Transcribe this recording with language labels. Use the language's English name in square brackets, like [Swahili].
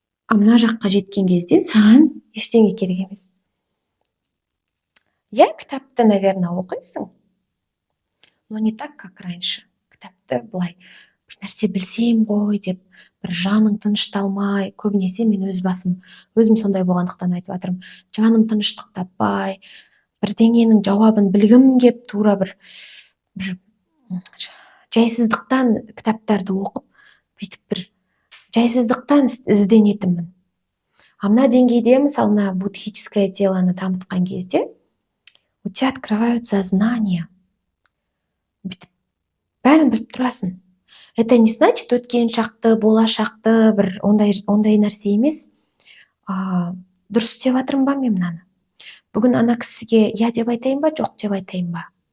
[Kazakh] Мына жаққа жеткен кезде саған ештеңе керек емес. Иә, кітапты, [Russian] наверное, [Kazakh] оқисың, [Russian] но не так, как раньше. [Kazakh] Кітапты былай, бір нәрсе білсем ғой деп, бір жаның тынышталмай, көбінесе мен өзім сондай болғандықтан айтып жатырмын. Жаным тыныштық таппай, бірдеңенің жауабын білгім кеп, тура бір жайсыздықтан кітаптарды оқып, бүйтіп бір жайсыздықтан ізденетінмін. Мына деңгейде, мысалы, мына [Russian] буддхическое телоны [Kazakh] дамытқан кезде, [Russian] у тебя открываются знания. [Kazakh] Бүйтіп бәрін біліп тұрасың. [Russian] Это не значит, [Kazakh] өткен шақты, болашақты, бір ондай нәрсе емес. Дұрыс істеп жатырмын ба мен мынаны? Бүгін ана кісіге я деп айтайын ба, жоқ деп айтайын ба?